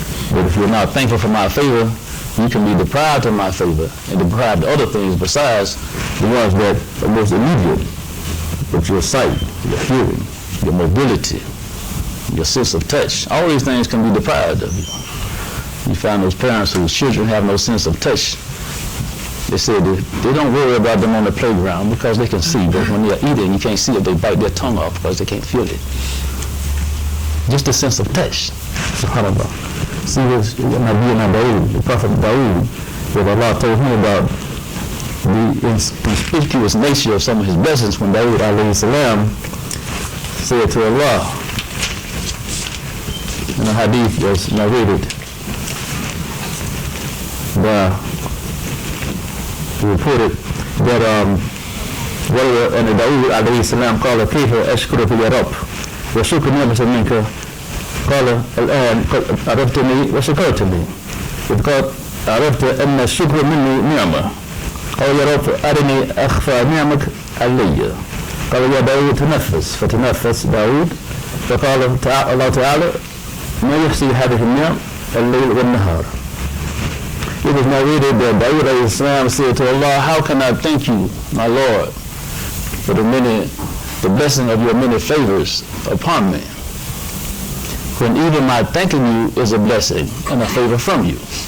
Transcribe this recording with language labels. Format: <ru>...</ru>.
<en>But if you're not thankful for my favor, you can be deprived of my favor and deprived of other things besides the ones that are most immediate, but your sight, your hearing, your mobility, your sense of touch. All these things can be deprived of you. You find those parents whose children have no sense of touch. They say they don't worry about them on the playground because they can see, but when they're eating, you can't see it, they bite their tongue off because they can't feel it. Just a sense of touch. SubhanAllah. See this, the Prophet Dawood, that Allah told him about the inconspicuous nature of some of his blessings when Dawood alayhi salam said to Allah, and the hadith was narrated by, reported that and Dawood alayhi salam</en> <ar>قال كيف أشكرك يا رب وشكر نعمة منك قال الآن قد عرفتني وشكرتني إذ قد عرفت أن الشكر مني نعمة قال يا رب أرني أخفى نعمك علي قال يا داود تنفس فتنفس داود فقال الله تعالى ما يحصي هذه النعم الليل والنهار.</ar> <en>It was narrated that Dawood alayhi salam said to Allah, how can I thank you, my Lord, for the blessing of your many favors upon me, when even my thanking you is a blessing and a favor from you.</en>